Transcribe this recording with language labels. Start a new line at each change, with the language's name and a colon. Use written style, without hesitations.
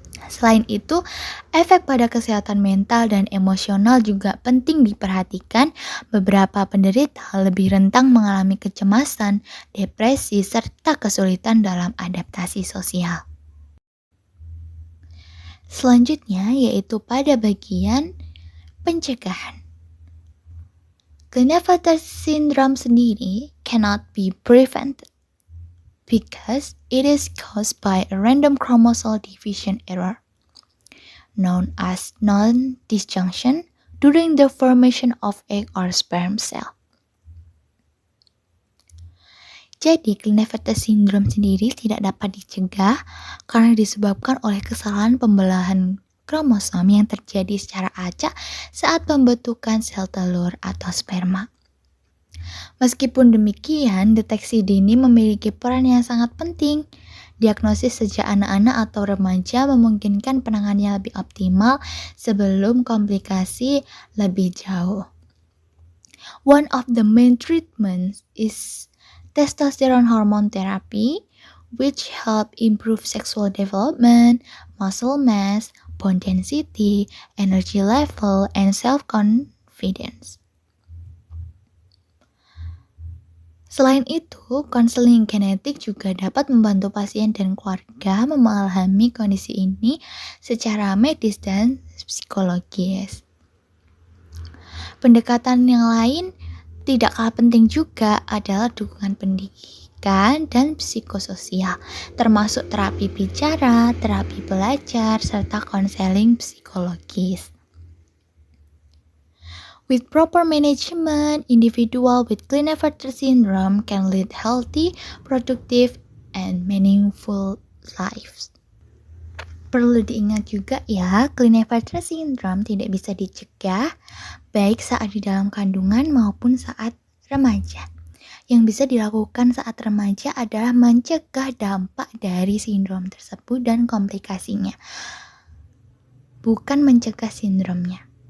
Indonesian: Selain itu, efek pada kesehatan mental dan emosional juga penting diperhatikan. Beberapa penderita lebih rentan mengalami kecemasan, depresi, serta kesulitan dalam adaptasi sosial. Selanjutnya yaitu pada bagian pencegahan.
English: Klinefelter syndrome
Indonesian: sendiri
English: cannot be prevented because it is caused by a random chromosome division error, known as non-disjunction, during the formation of egg or sperm cell.
Indonesian: Jadi, Klinefelter syndrome sendiri tidak dapat dicegah karena disebabkan oleh kesalahan pembelahan kromosom yang terjadi secara acak saat pembentukan sel telur atau sperma. Meskipun demikian, deteksi dini memiliki peran yang sangat penting. Diagnosis sejak anak-anak atau remaja memungkinkan penanganannya lebih optimal sebelum komplikasi lebih jauh.
English: One of the main treatments is testosterone hormone therapy, which help improve sexual development, muscle mass, bone density, energy level, and self-confidence.
Indonesian: Selain itu, konseling genetik juga dapat membantu pasien dan keluarga memahami kondisi ini secara medis dan psikologis. Pendekatan yang lain tidak kalah penting juga adalah dukungan pendidikan dan psikososial, termasuk terapi bicara, terapi belajar, serta konseling psikologis.
English: With proper management, individual with Klinefelter syndrome can lead healthy, productive, and meaningful lives.
Indonesian: Perlu diingat juga ya, Klinefelter syndrome tidak bisa dicegah baik saat di dalam kandungan maupun saat remaja. Yang bisa dilakukan saat remaja adalah mencegah dampak dari sindrom tersebut dan komplikasinya, bukan mencegah sindromnya.